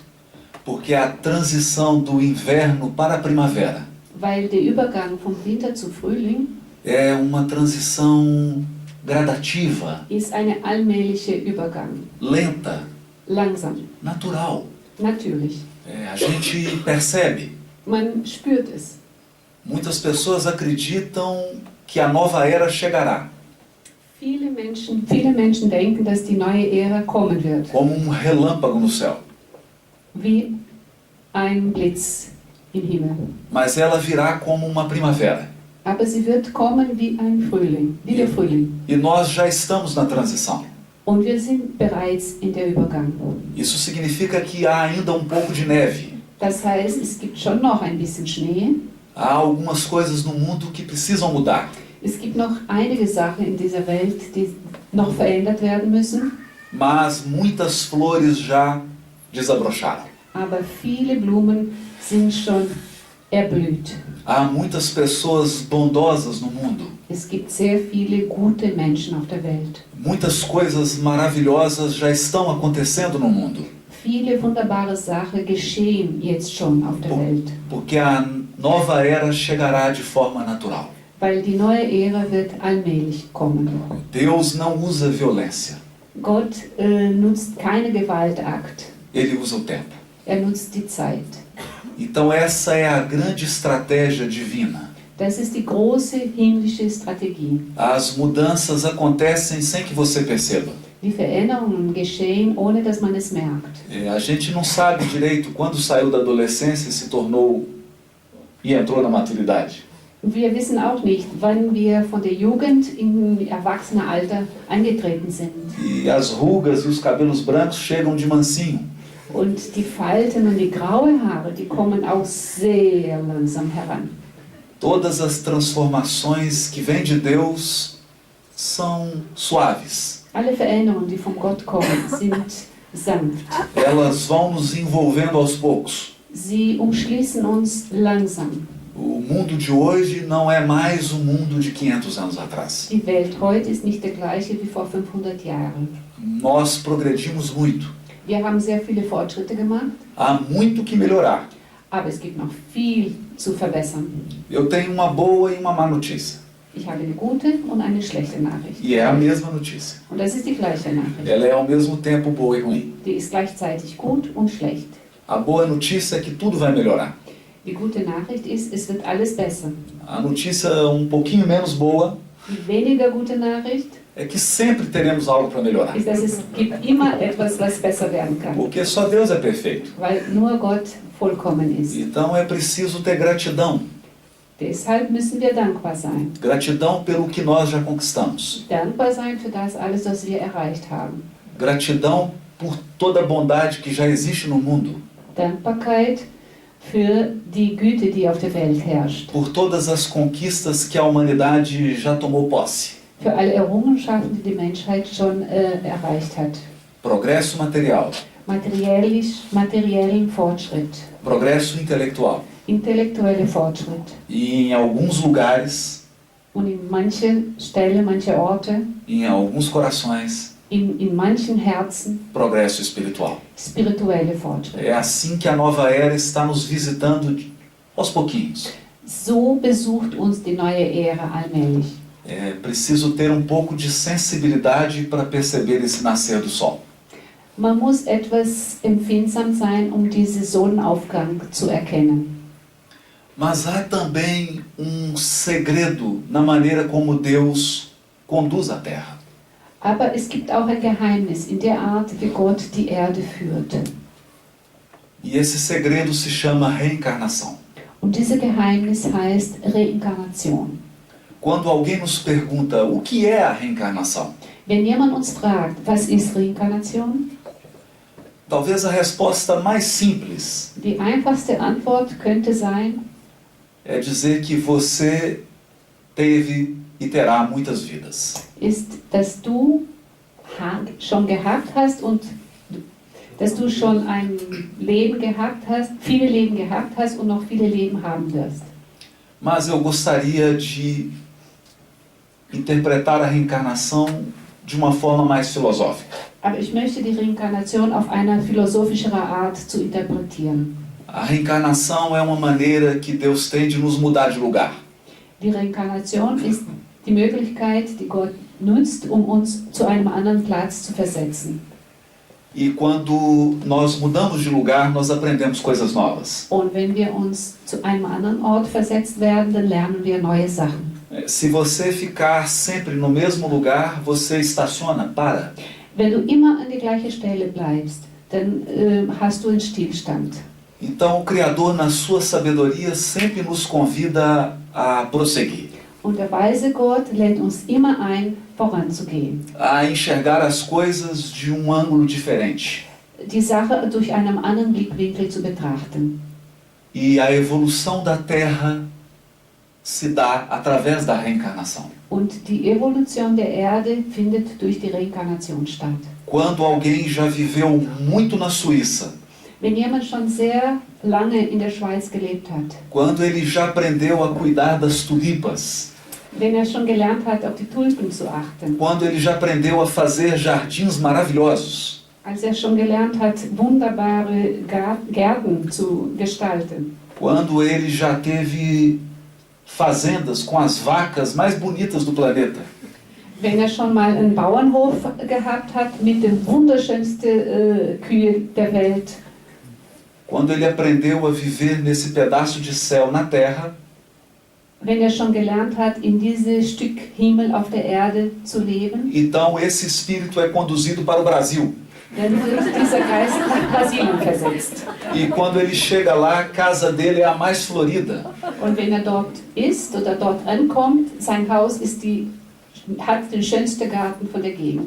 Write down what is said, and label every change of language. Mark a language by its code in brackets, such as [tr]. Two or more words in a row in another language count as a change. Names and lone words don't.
[pt] Porque a transição do inverno para a primavera [de] Weil der Übergang vom Winter zu Frühling [pt] é uma transição gradativa, [de] ist eine allmähliche Übergang. [pt] lenta, [de] Langsam, [pt] natural. [de] natürlich. [pt] A gente percebe. [de] Man spürt es. [pt] Muitas pessoas acreditam que a nova era chegará [de] Viele Menschen denken, dass die neue Ära kommen wird, [pt] como um relâmpago no céu. [de] wie ein Blitz im Himmel. [pt] Mas ela virá como uma primavera. [de] Aber sie wird kommen wie ein Frühling, wie der Frühling. [pt] E nós já estamos na transição. [de] Und wir sind bereits in der Übergang. [pt] Isso significa que há ainda um pouco de neve. [de] Das heißt, es gibt schon noch ein bisschen Schnee. [pt] Há algumas coisas no mundo que precisam mudar. [de] Es gibt noch einige Sachen in dieser Welt, die noch verändert werden müssen. [pt] Mas muitas flores já desabrocharam. [de] Aber viele Blumen sind schon erblüht. [pt] Há muitas pessoas bondosas no mundo. [de] Es gibt sehr viele gute Menschen auf der Welt. [pt] Muitas coisas maravilhosas já estão acontecendo no mundo. [de] Viele wunderbare Sachen geschehen jetzt schon auf der Welt. [pt] Porque a nova era chegará de forma natural. [de] Weil die neue Ära wird allmählich kommen. [pt] Deus não usa violência. [de] Gott nutzt keine Gewaltakt. [pt] Ele usa o tempo. [de] Nutzt die Zeit. [pt] Então essa é a grande estratégia divina. [de] Das ist die große himmlische Strategie. [pt] As mudanças acontecem sem que você perceba. [de] Die Veränderungen geschehen, ohne dass man es merkt. [pt] A gente não sabe direito quando saiu da adolescência e se tornou e entrou na maturidade. [de] Wir wissen auch nicht, wann wir von der Jugend in Erwachsenenalter eingetreten sind. [pt] E as rugas e os cabelos brancos chegam de mansinho. [de] Und die Falten und die grauen Haare, die kommen auch sehr langsam heran. [pt] Todas as transformações que vêm de Deus são suaves. [de] Alle Veränderungen, die von Gott kommen, sind sanft. [pt] Elas vão nos envolvendo aos poucos. [de] Sie umschließen uns langsam. [pt] O mundo de hoje não é mais o mundo de 500 anos atrás. [de] Die Welt heute ist nicht der gleiche wie vor 500 Jahren. [pt] Nós progredimos muito. [de] Wir haben sehr viele Fortschritte gemacht, [pt] Há muito que melhorar. [de] aber es gibt noch viel zu verbessern. [pt] Eu tenho uma boa e uma má notícia. [de] Ich habe eine gute und eine schlechte Nachricht. [pt] E é a mesma notícia. [de] Und das ist die gleiche Nachricht. [pt] Ela é ao mesmo tempo boa e ruim. [de] Die ist gleichzeitig gut und schlecht. [pt] A boa notícia é que tudo vai melhorar. [de] Die gute Nachricht ist, es wird alles besser. [pt] A notícia um pouquinho menos boa [de] Die weniger gute Nachricht [pt] é que sempre teremos algo para melhorar. [de] ist, dass es gibt immer etwas, was besser werden kann. [pt] Porque só Deus é perfeito. [de] Weil nur Gott vollkommen ist. [pt] Então é preciso ter gratidão. [de] Deshalb müssen wir dankbar sein. [pt] Gratidão pelo que nós já conquistamos. [de] Dankbar sein für das alles, was wir erreicht haben. [pt] Gratidão por toda a bondade que já existe no mundo. [de] Dankbarkeit für die Güte, die auf der Welt herrscht. [pt] Por todas as conquistas que a humanidade já tomou posse. [de] Für alle Errungenschaften, die die Menschheit schon erreicht hat. [pt] Progresso material. [de] Materiellen Fortschritt. [pt] Progresso intelectual. [de] Intellektuelle Fortschritt. [pt] E em alguns lugares, [de] Und in manche Stellen, manche Orte, [pt] em alguns corações, [de] in manchen Herzen [pt] progresso espiritual. [de] spirituelle Fortschritt. [pt] É assim que a nova era está nos visitando aos pouquinhos. [de] So besucht uns die neue Ära allmählich. [pt] É preciso ter um pouco de sensibilidade para perceber esse nascer do sol. [de] Man muss etwas empfindsam sein, diesen Sonnenaufgang zu erkennen. [pt] Mas há também um segredo na maneira como Deus conduz a terra. [de] Aber es gibt auch ein Geheimnis in der Art, wie Gott die Erde führt. [pt] E esse segredo se chama reencarnação. [de] Und dieses Geheimnis heißt Reinkarnation. [pt] Quando alguém nos pergunta o que é a reencarnação, [de] Wenn jemand uns fragt, was ist Reinkarnation? [pt] talvez a resposta mais simples [de] Die einfachste Antwort könnte sein, [pt] é dizer que você teve e terá muitas vidas. [de] ist, dass du schon gehabt hast und dass du schon ein Leben gehabt hast, viele Leben gehabt hast und noch viele Leben haben wirst. [pt] Mas eu gostaria de interpretar a reencarnação de uma forma mais filosófica. [de] Aber ich möchte die Reinkarnation auf eine philosophischere Art zu interpretieren. [pt] A reencarnação é uma maneira que Deus tem de nos mudar de lugar. [de] Die Reinkarnation ist die Möglichkeit, die Gott nutzt, uns zu einem anderen Platz zu versetzen. [pt] E quando nós mudamos de lugar, nós aprendemos coisas novas. [de] Und wenn wir uns zu einem anderen Ort versetzt werden, dann lernen wir neue Sachen. [pt] Se você ficar sempre no mesmo lugar, você estaciona, para. [de] Wenn du immer an die gleiche Stelle bleibst, dann hast du einen Stillstand. [pt] Então o Criador, na sua sabedoria, sempre nos convida a prosseguir. [de] Und der weise Gott lädt uns immer ein, voranzugehen. [pt] a enxergar as coisas de um ângulo diferente. [de] Die Sache durch einen anderen Blickwinkel zu betrachten. [pt] E a evolução da Terra se dá através da reencarnação. [de] Und die Evolution der Erde findet durch die Reinkarnation statt. [pt] Quando alguém já viveu muito na Suíça, [de] Wenn jemand schon sehr lange in der Schweiz gelebt hat, [pt] quando ele já aprendeu a cuidar das tulipas, [de] wenn schon gelernt hat, auf die Tulpen zu achten, [pt] quando ele já aprendeu a fazer jardins maravilhosos, [de] als schon gelernt hat, wunderbare Gärten zu gestalten, [pt] quando ele já teve fazendas com as vacas mais bonitas do planeta, [de] wenn schon mal einen Bauernhof gehabt hat mit den wunderschönsten Kühen der Welt, [pt] quando ele aprendeu a viver nesse pedaço de céu na Terra, [de] wenn schon gelernt hat, in dieses Stück Himmel auf der Erde zu leben, [pt] então esse espírito é conduzido para o Brasil. [de] dann wird dieser Geist nach Brasilien versetzt. [pt] E quando ele chega lá, a casa dele é a mais florida. [de] Und wenn dort ist oder dort ankommt, sein Haus hat den schönsten Garten von der Gegend.